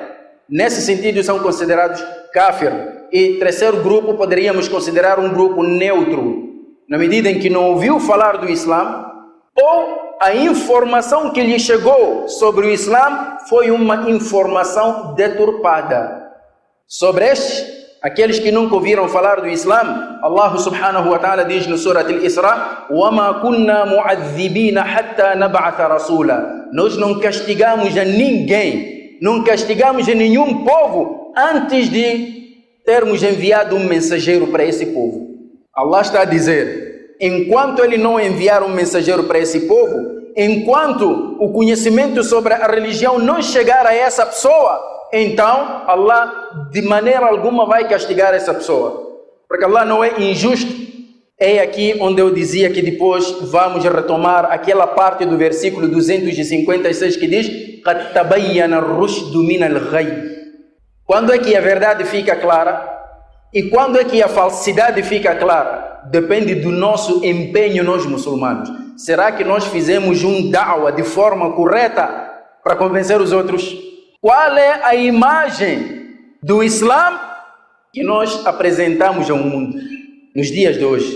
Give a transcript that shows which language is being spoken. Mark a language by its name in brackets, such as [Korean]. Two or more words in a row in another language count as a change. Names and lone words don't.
[Portuguese] Nesse sentido, são considerados kafir. E terceiro grupo, poderíamos considerar um grupo neutro, na medida em que não ouviu falar do Islã, ou a informação que lhe chegou sobre o Islã foi uma informação deturpada. Sobre estes, aqueles que nunca ouviram falar do Islã, [Arabic] الله سبحانه وتعالى [Portuguese] diz no [Arabic] Surat Al-Isra: وَمَا كُنَّا مُعَذِّبِينَ حَتَّى نَبْعَثَ رَسُولًا. [Portuguese] Nós não castigamos a ninguém, não castigamos a nenhum povo antes de termos enviado um mensageiro para esse povo. Allah está a dizer: enquanto ele não enviar um mensageiro para esse povo, enquanto o conhecimento sobre a religião não chegar a essa pessoa, então Allah de maneira alguma vai castigar essa pessoa, porque Allah não é injusto. É aqui onde eu dizia que depois vamos retomar aquela parte do versículo 256 que diz: [Arabic] قَدْ تَبَيَّنَ الرُّشْدُ مِنَ الْغَيِّ. [Portuguese] Quando é que a verdade fica clara e quando é que a falsidade fica clara? Depende do nosso empenho, nós muçulmanos. Será que nós fizemos um da'wah de forma correta para convencer os outros? Qual é a imagem do Islã que nós apresentamos ao mundo nos dias de hoje?